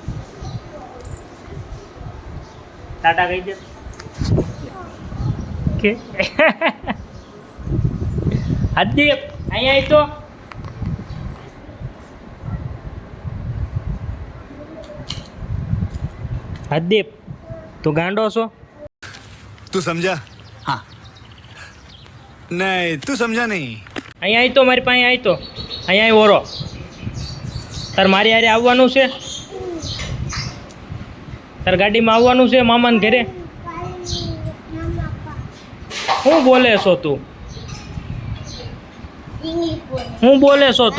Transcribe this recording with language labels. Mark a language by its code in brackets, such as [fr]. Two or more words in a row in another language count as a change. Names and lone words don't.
[gu] ટાટા કહી દે કે હાર્દિક અહીંયા આવી તો. હાર્દિક તું ગાંડો છો. [hi] तू समझा हाँ नहीं तू समझा नहीं [gu] અહીંયા આવી તો મારી પાસે આવી તો. અહીંયા આવી ઓરો. તાર મારી હારે આવવાનું છે. તાર ગાડીમાં આવવાનું છે મામાને ઘરે. શું બોલે છો તું. શું બોલે છો તું.